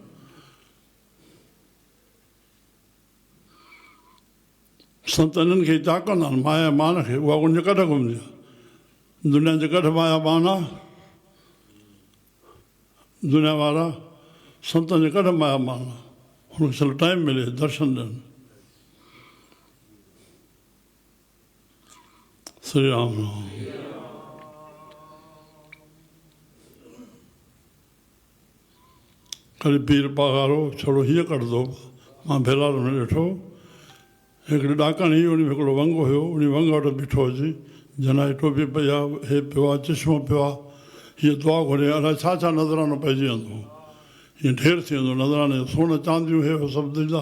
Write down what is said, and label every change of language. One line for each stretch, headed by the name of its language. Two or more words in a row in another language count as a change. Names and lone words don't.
Sindhi: संत इन्हनि खे छा कंदा आहिनि, माया मान खे, उहा उनजे कढ घुमंदी आहे। दुनिया जे कढ माया मान आहे, दुनिया वारा संतनि जे कढ माया मान आहे। हुनखे चलो टाइम मिले दर्शन ॾियनि। श्री राम राम। कॾहिं पीर पघारो छड़ो हीअं कढंदो, मां भेलार में ॾिठो हिकिड़ी ॾाकणी, उन में हिकिड़ो वंग हुयो, उन वंग वटि बीठो हुजे, जनाई टोपी पई आहे, हे पियो आहे, चश्मो पियो आहे, हीअ दुआ घुरे, अलाए छा छा नज़रानो पइजी वेंदो, हीअं ढेर थी वेंदो नज़राने, सोन चांदियूं हे सभु ॾींदा।